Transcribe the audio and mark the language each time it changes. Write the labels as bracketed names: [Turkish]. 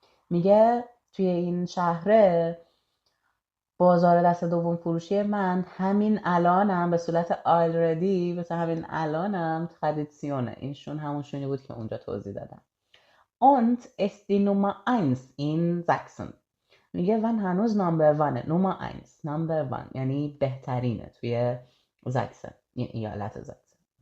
[Persian] میگه توی این شهره بازار دست دوم فروشی من همین الانم به صورت already، مثل همین الانم ترادیسیونه. اینشون همونشونی بود که اونجا توضیح دادم. [German] Und ist die Nummer 1 in Sachsen. [Persian] میگه من هنوز نمبر 1 نمبر 1 نمبر 1 یعنی بهترینه توی زاکسن، این ایالت زاکسن.